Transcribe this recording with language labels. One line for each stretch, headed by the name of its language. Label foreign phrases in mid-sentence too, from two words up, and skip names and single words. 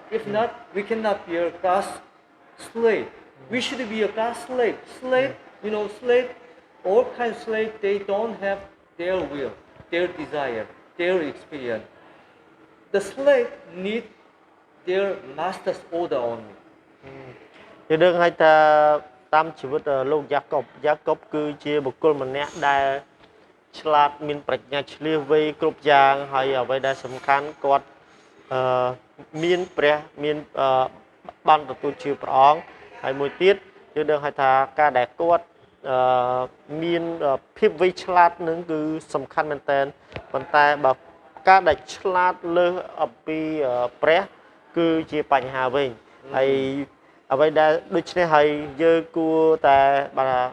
English: If not, we cannot be a God's slave. We should be a God's slave. Slave, you know, slave, all kinds of slave, they don't have their will, their desire, their experience. The slave need their master's order only.
Khmer: យើងដឹងហើយថាតាមជីវិតលោកយ៉ាកុបគឺជាបុគ្គលម្នាក់ដែលឆ្លាតមានប្រាជ្ញា ឆ្លៀសវៃគ្រប់យ៉ាងហើយអ្វីដែលសំខាន់គាត់មានព្រះមានបានទទួលជឿព្រះអង្គហើយមួយទៀតយើងដឹងហើយថាការដែលគាត់មានភាពវៃឆ្លាតនឹងគឺសំខាន់មែនតើប៉ុន្តែបើការដែលឆ្លាតលើសអំពីព្រះគឺជាបញ្ហាវិញហើយអ្វីដែលដូច្នេះហើយយើងគួរតែបាទ